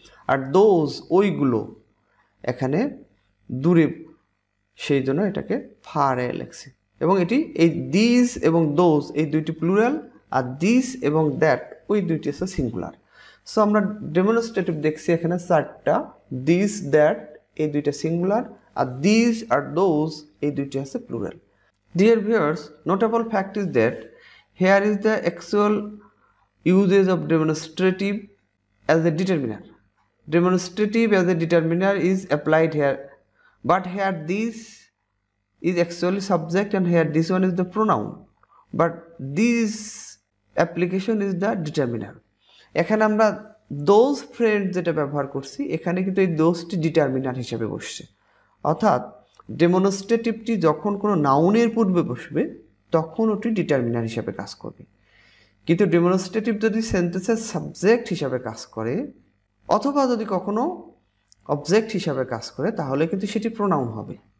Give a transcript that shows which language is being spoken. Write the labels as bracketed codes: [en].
[bn] আর those ওইগুলো এখানে দূরে, সেই জন্য এটাকে ফার এ লিখছি। এবং এটি এই দিস এবং দোজ এই দুইটি প্লুরাল, আর দিস এবং দ্যাট ওই দুইটি হচ্ছে সিঙ্গুলার। সো আমরা ডেমনস্ট্রেটিভ দেখছি এখানে চারটা, দিস দ্যাট এই দুইটা singular, আর this আর those এই দুইটি হচ্ছে plural. [en] Dear viewers, notable fact is that here is the actual usage of demonstrative as a determiner. Demonstrative as a determiner is applied here, but here this is actually subject and here this one is the pronoun, but this application is the determiner. [bn] এখানে আমরা [en] those friends [bn] যেটা ব্যবহার করছি, এখানে কিন্তু এই দোজটি determiner হিসেবে বসছে। অর্থাৎ ডেমনস্ট্রেটিভটি যখন কোনো নাউনের পূর্বে বসবে তখন ওটি ডিটারমিনার হিসাবে কাজ করবে। কিন্তু ডেমনস্ট্রেটিভ যদি সেন্টেন্সের সাবজেক্ট হিসাবে কাজ করে অথবা যদি কখনো অবজেক্ট হিসাবে কাজ করে তাহলে কিন্তু সেটি প্রোনাউন হবে।